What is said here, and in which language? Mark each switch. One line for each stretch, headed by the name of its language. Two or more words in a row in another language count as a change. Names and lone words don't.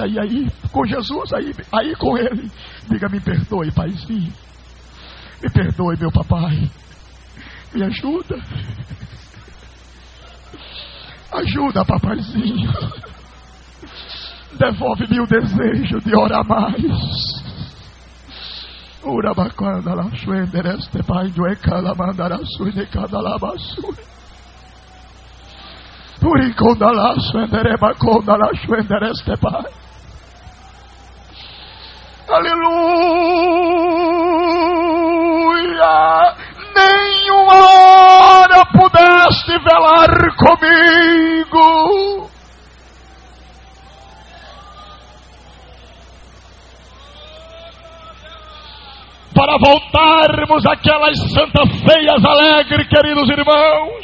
Portuguese: E aí, com Jesus, aí com Ele. Diga: me perdoe, paizinho. Me perdoe, meu papai. Me ajuda. Ajuda, papaizinho. Devolve-me o desejo de orar mais. Urabacanda la chuendereste pai do ecala mandara suine cada labassui. Uriconda la chuendereba conda la chuendereste pai. Aleluia. Nenhuma hora pudeste velar comigo. Para voltarmos àquelas santas ceias alegres, queridos irmãos.